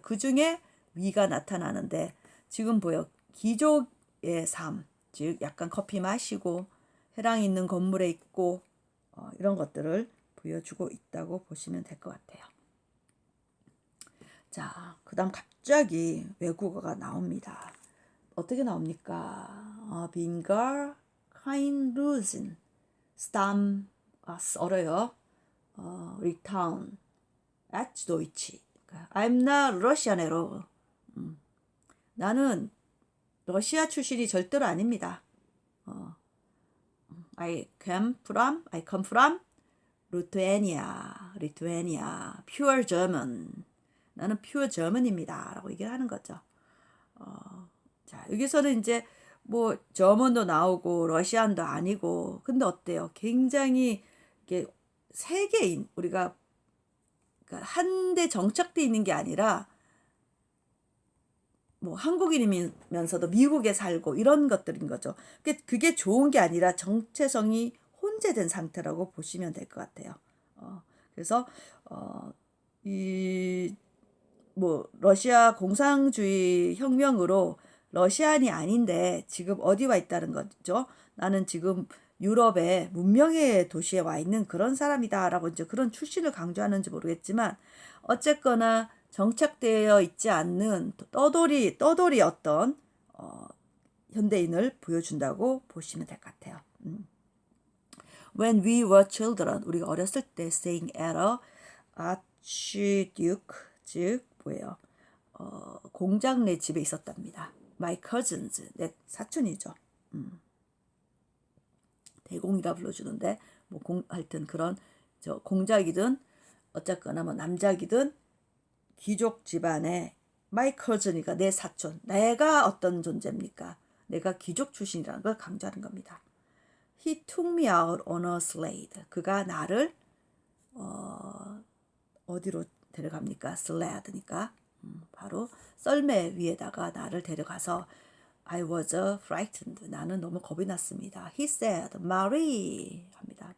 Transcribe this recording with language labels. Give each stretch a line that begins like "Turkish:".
Korean: 그 중에 위가 나타나는데 지금 보여 귀족의 삶, 즉 약간 커피 마시고 해랑 있는 건물에 있고 이런 것들을 보여주고 있다고 보시면 될 것 같아요. 자, 그 다음 갑자기 외국어가 나옵니다. 어떻게 나옵니까? 빙걸, 카인 루진, 스탐, 어려요. 리타운, at Deutsch.
English: I'm not Russian at all.
Korean: 나는 러시아 출신이 절대로 아닙니다.
English: I come from Lithuania, pure German.
Korean: 나는 pure German입니다. 라고 얘기를 하는 거죠. 자, 여기서는 이제 뭐 저먼도 나오고 러시안도 아니고 근데 어때요? 굉장히 이게 세계인 우리가 그러니까 한데 정착돼 있는 게 아니라 뭐 한국인이면서도 미국에 살고 이런 것들인 거죠. 그게 좋은 게 아니라 정체성이 혼재된 상태라고 보시면 될 것 같아요. 그래서 이 뭐 러시아 공산주의 혁명으로 러시안이 아닌데 지금 어디 와 있다는 거죠. 나는 지금 유럽의 문명의 도시에 와 있는 그런 사람이다라고 이제 그런 출신을 강조하는지 모르겠지만 어쨌거나 정착되어 있지 않는 떠돌이 어떤 현대인을 보여준다고 보시면 될 것 같아요.
English: When we were children,
Korean: 우리가 어렸을 때
English: staying at a archduke,
Korean: 즉 뭐예요? 공장내 집에 있었답니다.
English: My cousins,
Korean: 내 사촌이죠. 대공이라 불러주는데 뭐 하여튼 그런 공작이든 어쨌거나 뭐 남작이든 귀족 집안의 my cousin이니까 내 사촌, 내가 어떤 존재입니까? 내가 귀족 출신이라는 걸 강조하는 겁니다.
English: He took me out on a sled.
Korean: 그가 나를 어디로 데려갑니까? 슬레드니까 바로 썰매 위에다가 나를 데려가서
English: I was frightened.
Korean: 나는 너무 겁이 났습니다.
English: He said, Marie
Korean: 합니다.